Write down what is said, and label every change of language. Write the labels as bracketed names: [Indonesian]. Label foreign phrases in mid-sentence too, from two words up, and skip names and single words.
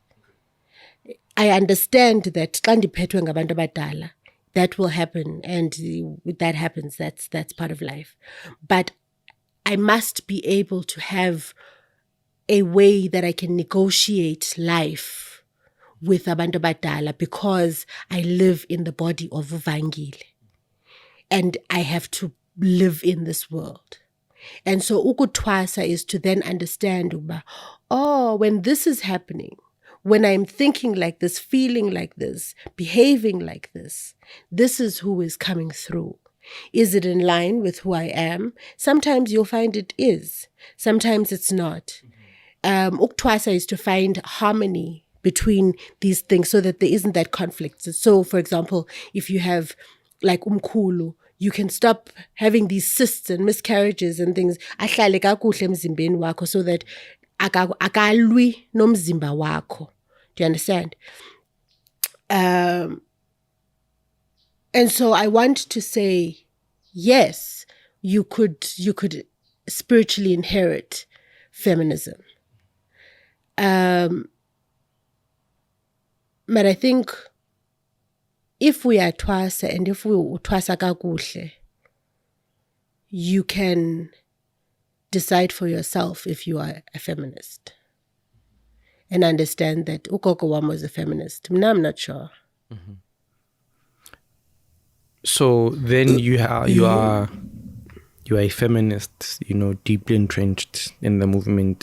[English] I understand that that will happen, and that happens, that's part of life. But I must be able to have a way that I can negotiate life with [Xhosa] abantu badala, [English] because I live in the body of Uvangile and I have to live in this world. And so ukutwasa is to then understand, when this is happening, when I'm thinking like this, feeling like this, behaving like this is who is coming through. Is it in line with who I am? Sometimes you'll find it is. Sometimes it's not. Uktwasa is to find harmony between these things so that there isn't that conflict. So, for example, if you have like umkhulu, you can stop having these cysts and miscarriages and things. [Xhosa] Ahlale kakuhle emzimbeni wakho, [English] so that [Xhosa] akalwi nomzimba wakho. [English] Do you understand? And so I want to say, yes, you could spiritually inherit feminism. But I think if we are twasa, and if we [Xhosa] twasa kakuhle, [English] you can decide for yourself if you are a feminist, and understand that [Xhosa] ugogo wam [English] was a feminist. Now I'm not sure. Mm-hmm. So then you are a feminist, deeply entrenched in the movement.